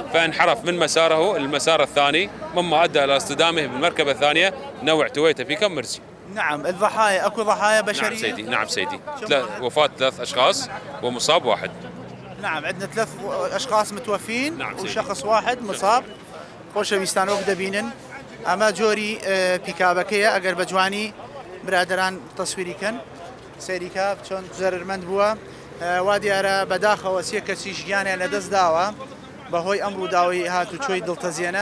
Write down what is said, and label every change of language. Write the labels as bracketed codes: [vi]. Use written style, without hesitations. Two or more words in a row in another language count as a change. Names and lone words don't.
[ar] فانحرف من مساره المسار الثاني، مما أدى إلى اصطدامه بالمركبة الثانية نوع تويوتا بيكم مرسي. نعم. الضحايا اكو ضحايا بشريه؟ نعم سيدي. وفاة 3 أشخاص ومصاب 1. نعم، عندنا 3 أشخاص متوفين. نعم وشخص واحد مصاب. [ckb] خۆشەویستان وەک دەبینن ئەمە جۆری پیکابەکەیە ئەگەر بە جوانی برادران تەسویریکەن سەیریکە چۆن زەرمەند بووە. وا دیارە بەداخەوە 3 کەسی ژیانیان لەدەست داوە بەهۆی ئەم ڕووداوی هاتوچۆی دڵتەزیێنە.